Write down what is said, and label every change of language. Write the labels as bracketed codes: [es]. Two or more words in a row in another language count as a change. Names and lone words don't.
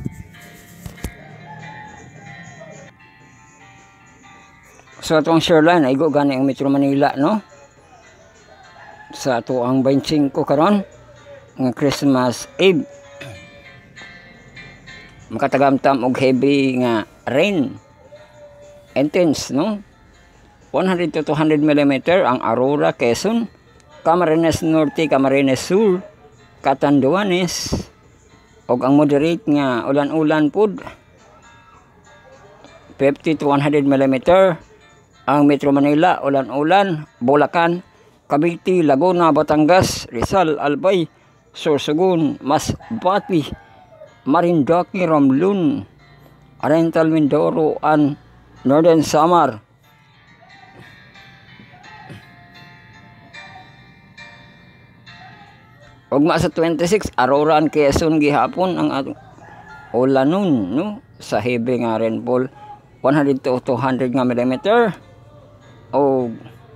[ceb] So atong shoreline ay go gani ang Metro Manila, no? Sa ato ang 25 karon nga Christmas Eve. Makatagamtam og heavy nga rain. Intense, no? 100 to 200 mm ang Aurora, Quezon, Camarines Norte, Camarines Sur, Catanduanes, og ang moderate nga ulan-ulan pud 50 to 100 mm ang Metro Manila, ulan-ulan, Bulacan, Cavite, Laguna, Batangas, Rizal, Albay, Sorsogon, Masbate, Marinduque, Romblon, Oriental Mindoro, [en] and Northern Samar. [ceb] Ugma sa 26, Aurora and Quezon gihapon ang atong ulanon, no? Sa heavy nga rainfall 100 to 200 nga millimeter.